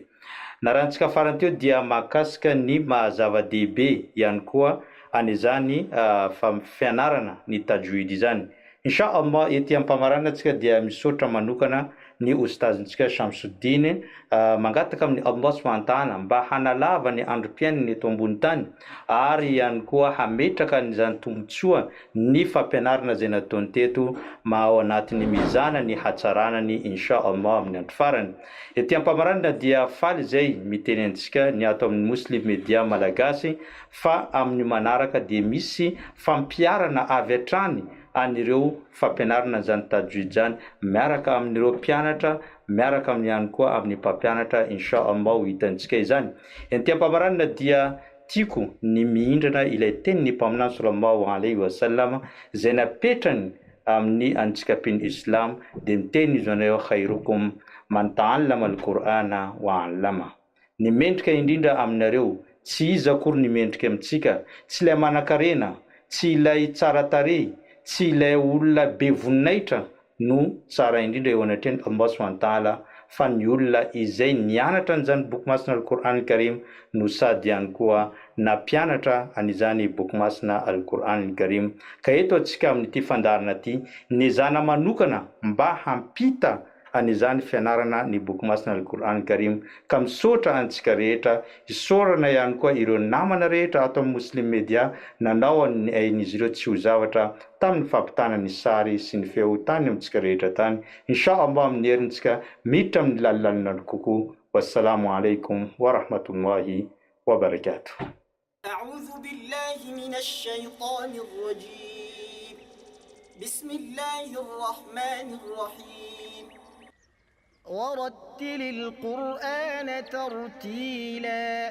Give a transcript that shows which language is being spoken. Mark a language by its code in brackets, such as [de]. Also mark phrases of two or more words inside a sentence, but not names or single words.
[mg] Narantsika farany teo dia mahakasika ny mahazava-dehibe ihany koa an'izany fianarana ny tajwid izany. [ar] إن شاء الله [mg] ety ampamarana antsika dia misaotra manokana ny ustazintsika Shamsuddin mangataka amin'ny [ar] الله سبحانه وتعالى [mg] mba hanalava ny androm-piainany eto ambony tany, ary ihany koa hametraka n'izany tombotsoa ny fampianarana zay nataony teto ao anatin'ny mizana ny hatsaranany [ar] إن شاء الله [mg] amin'ny andro farany. Ety ampamarana dia faly zay miteny antsika ny ato amin'ny Muslim Media Malagasy fa amin'ny manaraka dia misy fampiarana avy hatrany anireo fampianarana zany tajwid zany miaraka amin'ireo mpianatra, miaraka amin'ny ihany koa amin'ny mpampianatra [ar] إن شاء الله [mg] ho hitantsika izany. Ety ampamarana dia tiako ny mihindrana ilay tenin'ny mpaminany [ar] صلى الله عليه وسلم [mg] zay napetrany amin'ny antsikapin'ny Islam dia miteny izy anao [ar] خيركم من تعلم القرآن وعلم. [mg] Ny mendrika indrindra aminareo tsy iza akory ny mendrika amintsika, tsy ilay manan-karena, tsy ilay tsara tarehy, tsy ilay olona be voninahitra no tsara indrindra eo anatreny [ar] الله سبحانه وتعالى, [mg] fa ny olona izay nianatra an'izany boky masina Al-Qur'an al-Karim no sady ihany koa nampianatra an'izany boky masina Al-Qur'an al-Karim. Ka eto antsika amin'ity fandarana ity niezana manokana mba hampita an'izany fianarana ny boky masina Al-Qur'an al-Karim, ka misaotra antsika rehetra, isaorana ihany koa ireo namana rehetra ato amin'ny Muslim Media nanao an'izy ireo tsy ho zavatra tamin'ny fampitana ny sary sy ny feo tany amintsika rehetra tany. [ar] إن شاء الله [mg] amin'ny herintsika miditra amin'ny lalilalina kokoa. [ar] والسلام عليكم ورحمة الله وبركاته. أعوذ بالله من الشيطان الرجيم. بسم الله الرحمن الرحيم. ورتل القرآن ترتيلا.